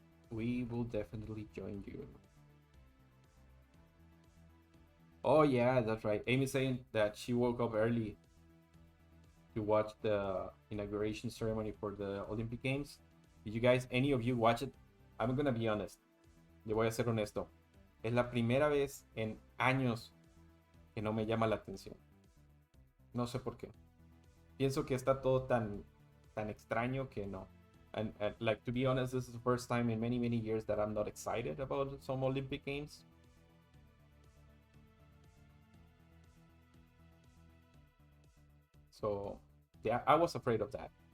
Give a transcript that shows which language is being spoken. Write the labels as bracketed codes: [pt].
[en] We will definitely join you. Oh yeah, that's right. Amy's saying that she woke up early to watch the inauguration ceremony for the Olympic Games. Did you guys, any of you watch it? I'm gonna be honest. [es] Le voy a ser honesto. Es la primera vez en años que no me llama la atención. No sé por qué. Pienso que está todo tan extraño que no. [en] And like, to be honest, this is the first time in many years that I'm not excited about some Olympic Games. So yeah, I was afraid of that.